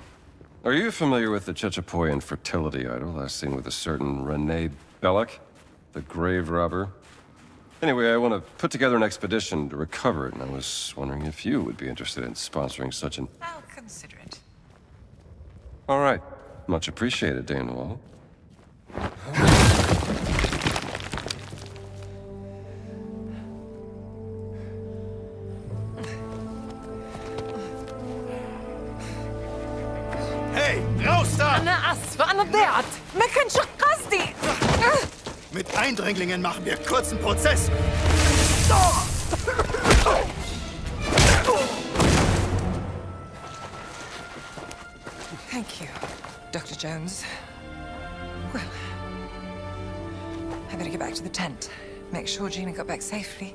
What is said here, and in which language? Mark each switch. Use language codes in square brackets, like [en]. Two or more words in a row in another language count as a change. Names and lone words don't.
[en] Are you familiar with the Chechapoyan fertility idol last seen with a certain Renee Belloc, the grave robber? Anyway, I want to put together an expedition to recover it, and I was wondering if you would be interested in sponsoring such an... I'll consider it. All right. Much appreciated, Dame Wall. [de] Hey, raus da! [ar] أنا آسفة أنا ضيعت ما كانش قصدي. [de] Mit Eindringlingen machen wir kurzen Prozess. [en] Thank you, Dr. Jones. Well, I better get back to the tent. Make sure Gina got back safely.